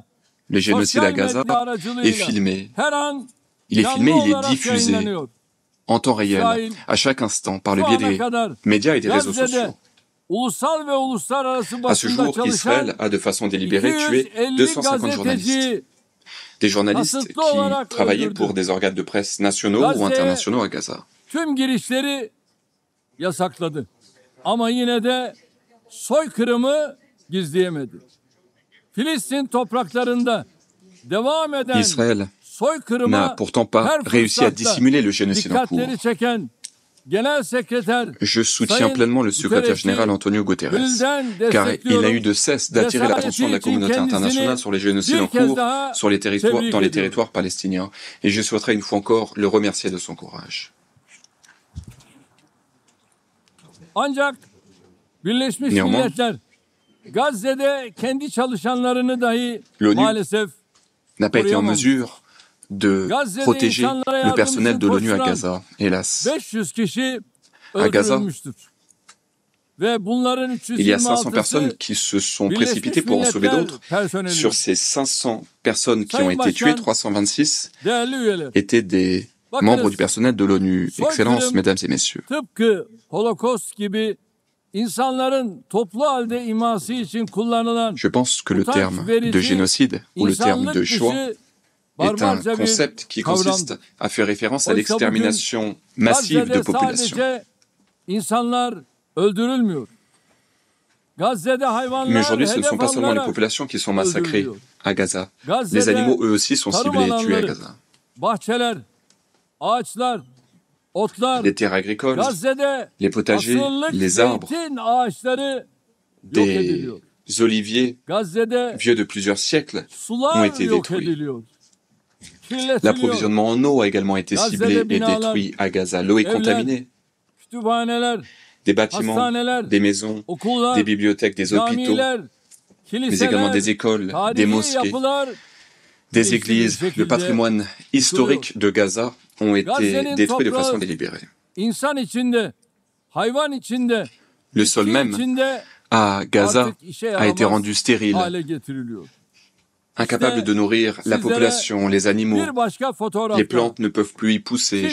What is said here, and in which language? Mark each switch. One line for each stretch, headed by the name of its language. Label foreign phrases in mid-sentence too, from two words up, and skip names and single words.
French: Le génocide à
Turkish: sosyal Gaza medya
French: est
Turkish: aracılığıyla
French: filmé.
Turkish: her an
French: Il est
Turkish: canlı
French: filmé, il est
Turkish: olarak
French: diffusé
Turkish: yayınlanıyor.
French: en temps réel,
Turkish: İsrail,
French: à chaque instant, par le
Turkish: Şu
French: biais
Turkish: ana
French: des
Turkish: kadar
French: médias et des réseaux
Turkish: Gazze'de
French: sociaux.
Turkish: ulusal ve uluslararası
French: À ce
Turkish: basında
French: jour,
Turkish: çalışan
French: Israël a de façon délibérée tué 250 250 journalistes.
Turkish: gazeteci
French: Des journalistes
Turkish: kasıtlı
French: qui
Turkish: olarak
French: travaillaient
Turkish: öldürdü.
French: pour des organes de presse nationaux ou
Turkish: Gazze'ye
French: internationaux à Gaza.
Turkish: tüm girişleri yasakladı. Ama yine de soykırımı gizleyemedi. Filistin topraklarında devam eden
French: Israël n'a
Turkish: soykırıma
French: pourtant pas
Turkish: her
French: réussi à
Turkish: fırsatta
French: dissimuler le génocide en cours.
Turkish: dikkatleri çeken Genel Sekreter
French: Je soutiens
Turkish: Sayın
French: pleinement le secrétaire
Turkish: Guterres'i
French: général Antonio Guterres,
Turkish: gönülden
French: car il n'a eu
Turkish: destekliyorum.
French: de cesse d'attirer l'attention de la communauté internationale sur les génocides en
Turkish: bir kez
French: cours
Turkish: daha
French: sur les territoires,
Turkish: tebrik
French: dans les
Turkish: ediyorum.
French: territoires palestiniens. Et je souhaiterais une fois encore le remercier de son courage.
Turkish: Ancak Birleşmiş
French: Néanmoins,
Turkish: Milletler Gazze'de kendi çalışanlarını dahi
French: l'ONU
Turkish: maalesef
French: n'a pas été en
Turkish: koruyamamış.
French: mesure de
Turkish: Gazze'de
French: protéger
Turkish: insanlara
French: le
Turkish: yardım
French: personnel
Turkish: için
French: de l'ONU à
Turkish: koşturan
French: Gaza, hélas.
Turkish: 500 kişi
French: À Gaza,
Turkish: öldürülmüştür. Ve bunların
French: il y a 500
Turkish: 326'sı
French: personnes qui se sont
Turkish: Birleşmiş
French: précipitées pour en sauver
Turkish: Milletler
French: d'autres.
Turkish: personeli.
French: Sur ces 500 personnes qui ont
Turkish: Sayın
French: été tuées,
Turkish: Başkan,
French: 326
Turkish: değerli üyeler,
French: étaient des membres du personnel de l'ONU. Excellences, mesdames et messieurs.
Turkish: tıpkı Holocaust gibi insanların toplu halde iması için kullanılan
French: Je pense que le
Turkish: utanç
French: terme de
Turkish: verici,
French: génocide ou le terme
Turkish: insanlık
French: de
Turkish: dışı
French: choix est un
Turkish: barbarca bir
French: concept qui consiste
Turkish: kavramdır.
French: à faire référence à
Turkish: Oysa bugün
French: l'extermination massive de
Turkish: Gazze'de
French: populations.
Turkish: sadece insanlar öldürülmüyor. Gazze'de
French: Mais
Turkish: hayvanlar
French: aujourd'hui, ce ne sont
Turkish: hedef
French: pas seulement les
Turkish: alınarak
French: populations qui sont massacrées
Turkish: öldürülüyor.
French: à Gaza. Les
Turkish: Gazze'de
French: animaux, eux aussi, sont
Turkish: tarım
French: ciblés et tués à
Turkish: alanları,
French: Gaza.
Turkish: bahçeler, ağaçlar, otlar,
French: Les terres agricoles,
Turkish: Gazze'de
French: les potagers,
Turkish: asırlık
French: les arbres,
Turkish: zeytin ağaçları yok
French: des
Turkish: ediliyor.
French: oliviers
Turkish: Gazze'de
French: vieux de plusieurs siècles ont
Turkish: sular
French: été
Turkish: yok
French: détruits.
Turkish: ediliyor. Kirletiliyor.
French: L'approvisionnement en eau a également été
Turkish: Gazze'de
French: ciblé et
Turkish: binalar,
French: détruit à Gaza. L'eau est
Turkish: evler,
French: contaminée.
Turkish: kütüphaneler,
French: Des bâtiments,
Turkish: hastaneler,
French: des maisons,
Turkish: okullar,
French: des bibliothèques, des hôpitaux,
Turkish: camiler,
French: mais également
Turkish: kiliseler,
French: des écoles, des
Turkish: tarihi
French: mosquées,
Turkish: yapılar
French: des églises.
Turkish: şekilde
French: Le patrimoine historique de Gaza ont été
Turkish: Gazze'nin
French: détruits de
Turkish: toprağı
French: façon délibérée.
Turkish: insan içinde, hayvan içinde,
French: Le sol
Turkish: bitki
French: même
Turkish: içinde
French: à Gaza
Turkish: artık işe
French: a été
Turkish: yaramaz
French: rendu stérile.
Turkish: hale getiriliyor.
French: incapable de nourrir la population, les animaux. Les plantes ne peuvent plus y pousser.